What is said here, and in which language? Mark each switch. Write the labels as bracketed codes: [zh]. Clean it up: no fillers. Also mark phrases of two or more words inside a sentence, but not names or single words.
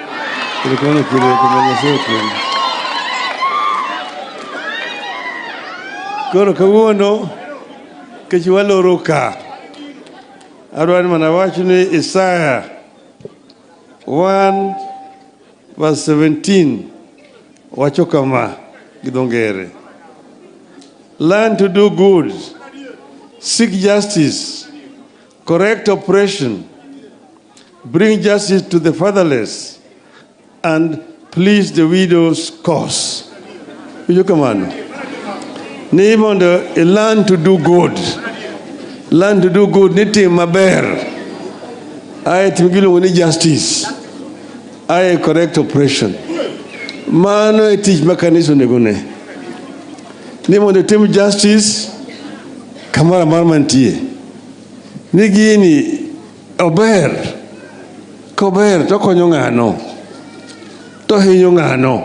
[luo] Koro kawuono kech waloro ka. Adwani mana wacho ni Isaiah 1:17 wacho kama gi dho ngere. [en] Learn to do good, seek justice, correct oppression, bring justice to the fatherless, and please the widow's cause. You come on. [luo] Ni mondo [en] learn to do good. Learn to do good. [luo] Niti maber. I timgilu ni justice. I [en] correct oppression. [luo] Mano e tich makaniso negone. Ni mondo tim justice kamara marmantie. Ni gini ober. Kober to konyo ng'ano. To hinyo ng'ano.